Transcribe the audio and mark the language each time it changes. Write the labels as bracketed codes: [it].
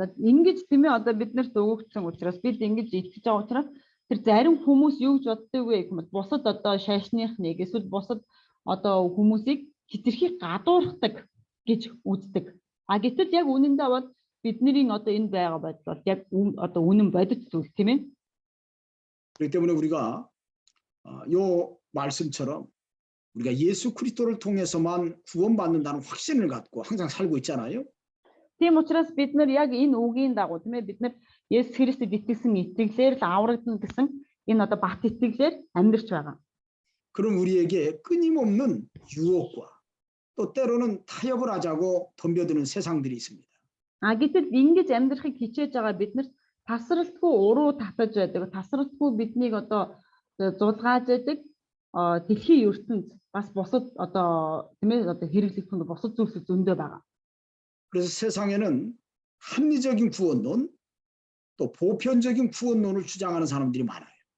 [mn] Ингэж тийм ээ одоо биднэрт өгөгдсөн учраас бид ингэж итгэж байгаа учраас тэр зарим хүмүүс юу гэж боддог вэ гэх юм бол бусад одоо шашных нэг эсвэл бусад одоо хүмүүсийг хитрхи гадуурхдаг гэж үздэг. Гэтэл яг үнэндээ бол бидний одоо энэ байгаа байдал яг одоо үнэн бодит зүйл тийм ээ. [ko] 그렇기 때문에 우리가 요 말씀처럼 우리가 예수 그리스도를 통해서만 구원받는다는 확신을 갖고 항상 살고 있잖아요. [mn] Тийм учраас бид нар яг энэ үгийн дагуу тийм ээ бид нар Есүс Христэд итгэсэн итгэлээр л аврагдана гэсэн энэ одоо бат итгэлээр амьдарч байгаа. [ko] 그럼 우리에게 끊임없는 유혹과 또 때로는 타협을 하자고 덤벼드는 세상들이 있습니다. [mn] Гэтэл ингэж амьдрахыг хичээж байгаа биднэрт тасралтгүй уруу татаж байдаг. Тасралтгүй биднийг одоо зулгааж байдаг дэлхийн ертөнд бас бусад одоо тийм ээ одоо хэрэглэх хүнд бусад зүйлс зөндөө байгаа. [ko] 그래서 세상에는 합리적인 구원론 또 보편적인 구원론을 주장하는 사람들이 많아요.